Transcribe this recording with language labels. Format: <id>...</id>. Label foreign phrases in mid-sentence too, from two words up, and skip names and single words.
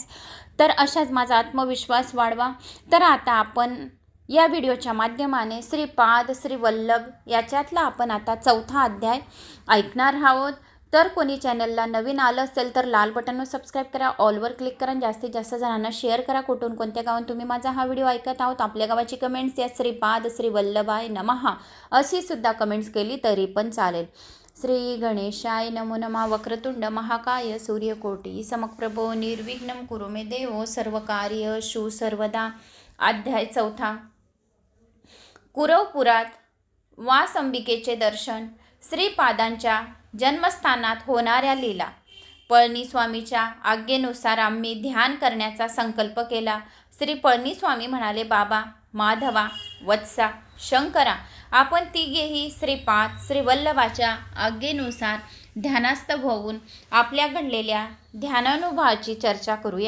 <mr>तर अशाच माझा आत्मविश्वास वाढवा। तर आता आपण या व्हिडिओच्या माध्यमाने श्रीपाद श्री वल्लभ याच्यातला आपण आता 4था अध्याय ऐकणार आहोत। तर कोणी चॅनलला नवीन आलं असेल तर लाल बटनवर सबस्क्राईब करा, ऑलवर क्लिक करा, जास्तीत जास्त जणांना शेअर करा। कुठून कोणत्या गावात तुम्ही माझा हा व्हिडिओ ऐकत आहोत आपल्या गावाची कमेंट्स या</mr> <sa>श्रीपाद श्री वल्लभाय नमः</sa> <mr>अशी सुद्धा कमेंट्स केली तरी पण चालेल।</mr> <sa>श्री गणेशाय नमो नमः। वक्रतुंड महाकाय सूर्यकोटी समप्रभो निर्विघ्नं कुरु मे देव सर्वकार्येषु सर्वदा।</sa> <mr>अध्याय 4। कुरवपुरात वास अंबिकेचे दर्शन, श्रीपादांच्या जन्मस्थानात होणाऱ्या लीला। पळणीस्वामीच्या आज्ञेनुसार आम्ही ध्यान करण्याचा संकल्प केला। श्री पळणीस्वामी म्हणाले, बाबा, माधवा, वत्सा, शंकरा, आपण तिघेही श्रीपाद श्री वल्लभाच्या आज्ञेनुसार ध्यानस्थ होऊन आपल्या घडलेल्या ध्यानानुभवाची चर्चा करूया।</mr>